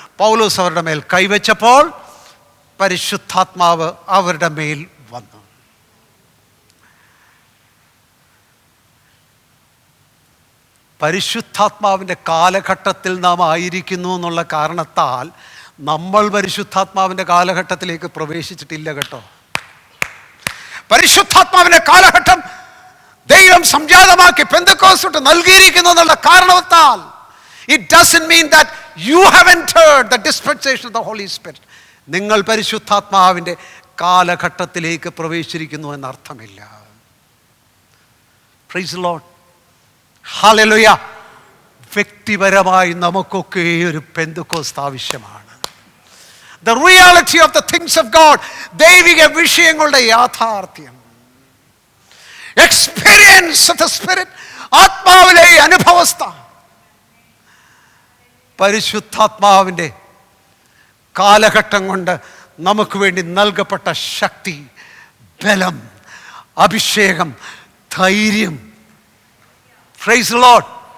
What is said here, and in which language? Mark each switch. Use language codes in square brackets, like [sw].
[ml] പൗലോസ് അവരുടെ മേൽ കൈവച്ചപ്പോൾ പരിശുദ്ധാത്മാവ് അവരുടെ മേൽ വന്നു. പരിശുദ്ധാത്മാവിൻ്റെ കാലഘട്ടത്തിൽ നാം ആയിരിക്കുന്നു എന്നുള്ള കാരണത്താൽ നമ്മൾ പരിശുദ്ധാത്മാവിൻ്റെ കാലഘട്ടത്തിലേക്ക് പ്രവേശിച്ചിട്ടില്ല കേട്ടോ. പരിശുദ്ധാത്മാവിൻ്റെ കാലഘട്ടം ദൈവം സംജാതമാക്കി പെന്തക്കോസ്ത് നൽകിയിരിക്കുന്നു എന്നുള്ള കാരണത്താൽ [en] it doesn't mean that you have entered the dispensation of the Holy Spirit. [ml] നിങ്ങൾ പരിശുദ്ധാത്മാവിൻ്റെ കാലഘട്ടത്തിലേക്ക് പ്രവേശിച്ചിരിക്കുന്നു എന്നർത്ഥമില്ല. [en] Praise the Lord. [ml] ഹല്ലേലൂയ. വ്യക്തിപരമായി നമുക്കൊക്കെ ഒരു പെന്തക്കോസ്ത് ആവശ്യമാണ്. [en] The reality of the things of God, [ml] ദൈവിക വിഷയങ്ങളുടെ യാഥാർത്ഥ്യം, [en] experience of the spirit, [ml] ആത്മാവിലെ അനുഭവസ്ഥ, പരിശുദ്ധാത്മാവിൻ്റെ കാലഘട്ടം കൊണ്ട് നമുക്ക് വേണ്ടി നൽകപ്പെട്ട ശക്തി, ബലം, അഭിഷേകം, ധൈര്യം. [en] Praise the lord.